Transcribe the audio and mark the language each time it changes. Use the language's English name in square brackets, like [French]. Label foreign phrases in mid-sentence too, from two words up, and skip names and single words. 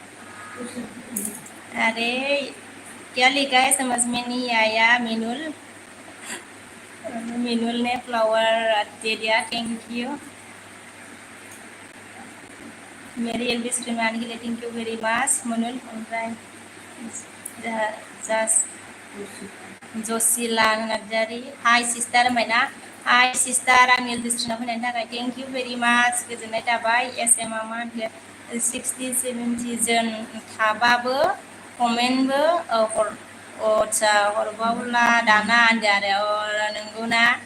[Hindi] अरे क्या लिखा है समझ में नहीं आया मिनुल ने फ्लावर दे दिया [English] thank you [Hindi] मेरी LB स्ट्रीम आने के लिए [English] thank you very much [Bodo] मनुल ओमफ्राय जसिला नार्जारि [English] hi sister [Bodo] होनबाय ना [English] hi sister [Bodo] आंनि LB स्ट्रीमाव फैनायनि थाखाय [English] thank you very much [Bodo] गोजोननाय थाबाय SM आ मा होनखो 60-70 जन थाबाबो कमेन्टबो आच्छा हरबावला दाना होनदों आरो नंगौ ना